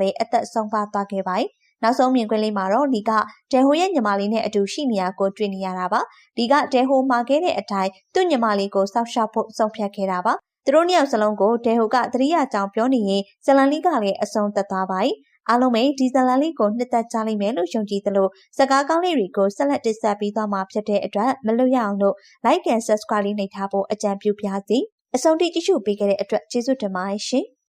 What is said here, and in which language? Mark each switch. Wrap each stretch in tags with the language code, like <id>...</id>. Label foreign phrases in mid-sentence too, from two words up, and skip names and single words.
<my>ပဲအသက်ဆုံးပါသွားခဲ့ပါနောက်ဆုံးမြင်ကွင်းလေးမှာတော့လီကတဲဟိုရဲ့ညီမလေးနဲ့အတူရှိနေရကိုတွေ့နေရတာပါလီကတဲဟိုမှာခဲ့တဲ့အတိုင်းသူ့ညီမလေးကိုစောက်ရှောက်ဖို့ဆုံးဖြတ်ခဲ့တာပါသူတို့နှစ်ယောက်စလုံးကိုတဲဟိုကသတိရကြောင်ပြောနေရင်ဇလန်လီကလည်းအဆုံးသက်သွားပါအားလုံးပဲဒီဇလန်လေးကိုနှစ်သက်ကြလိမ့်မယ်လို့ယုံကြည်သလိုစကားကောင်းလေးတွေကိုဆက်လက်တင်ဆက်ပေးသွားမှာဖြစ်တဲ့အတွက်မလွတ်ရအောင်လို့</my> <en>like and subscribe</en> <my>လေးနှိပ်ထားဖို့အကြံပြုပါရစေအဆုံးထိကြည့်ရှုပေးခဲ့တဲ့အတွက်ကျေးဇူးတင်ပါတယ်ရှင်</my>